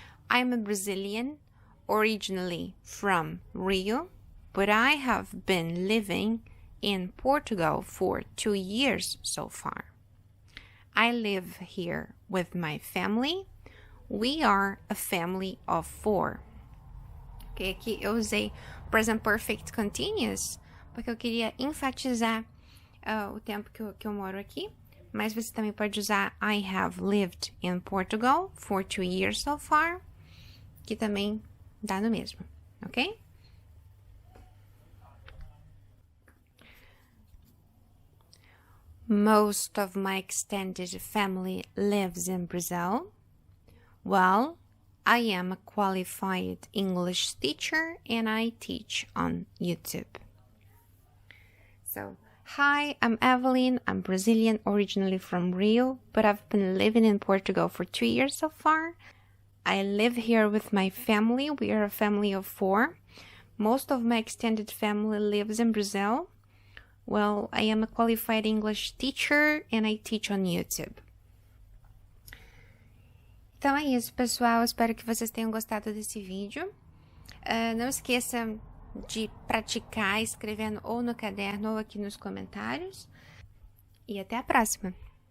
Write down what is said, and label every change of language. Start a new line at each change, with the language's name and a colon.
English: I'm a Brazilian, originally from Rio, but I have been living in Portugal for 2 years so far. I live here with my family. We are a family of 4.
Portuguese: Okay, aqui eu usei Present Perfect Continuous, porque eu queria enfatizar o tempo que eu moro aqui. Mas você também pode usar
English: I have lived in Portugal for 2 years so far,
Portuguese: que também dá no mesmo, ok?
English: Most of my extended family lives in Brazil. Well, I am a qualified English teacher and I teach on YouTube. So, hi, I'm Evelyn. I'm Brazilian, originally from Rio, but I've been living in Portugal for 2 years so far. I live here with my family. We are a family of 4. Most of my extended family lives in Brazil. Well, I am a qualified English teacher and I teach on YouTube.
Portuguese: Então é isso, pessoal. Espero que vocês tenham gostado desse vídeo. Não esqueça de praticar escrevendo ou no caderno ou aqui nos comentários. E até a próxima!